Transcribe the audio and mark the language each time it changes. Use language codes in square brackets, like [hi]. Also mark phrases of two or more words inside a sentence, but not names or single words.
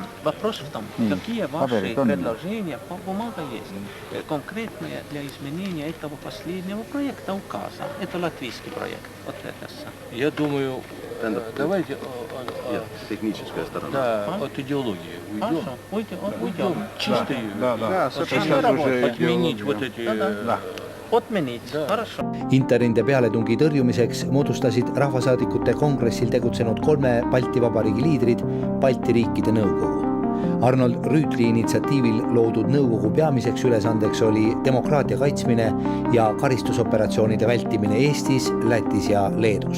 [ru] Вопрос в том, какие ваши предложения по бумаге есть, конкретные для изменения этого последнего проекта указа. Это латвийский проект. Вот это. Я думаю, давайте техническая сторона. Да, от идеологии уйдем. Чистую. Отменить вот эти... Отменить. Хорошо. [et] Interrinde pealetungi tõrjumiseks moodustasid rahvasaadikute kongressil tegutsenud 3 Balti Vabariigi liidrid Balti riikide nõukogu. Arnold Rüütli initsiatiivil loodud nõukogu peamiseks ülesandeks oli demokraatia kaitsmine ja karistusoperatsioonide vältimine Eestis, Lätis ja Leedus.